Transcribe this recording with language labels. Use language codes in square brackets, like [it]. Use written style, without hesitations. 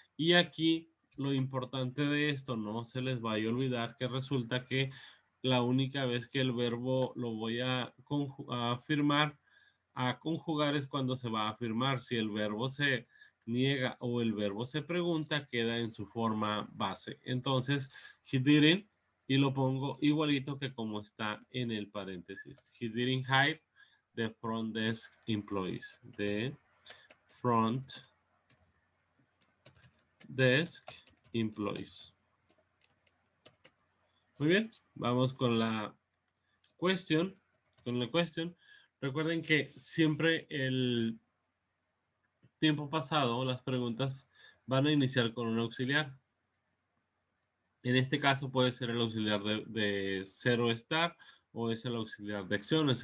[es] Y aquí lo importante de esto, no se les vaya a olvidar que resulta que la única vez que el verbo lo voy a afirmar, a conjugar es cuando se va a afirmar. Si el verbo se niega o el verbo se pregunta, queda en su forma base. Entonces, [en] he didn't, [es] y lo pongo igualito que como está en el paréntesis. [en] He didn't hire the front desk employees. The front desk employees. [es] Muy bien, vamos con la question. Recuerden que siempre el tiempo pasado las preguntas van a iniciar con un auxiliar. En este caso puede ser el auxiliar de cero estar o es el auxiliar de acciones.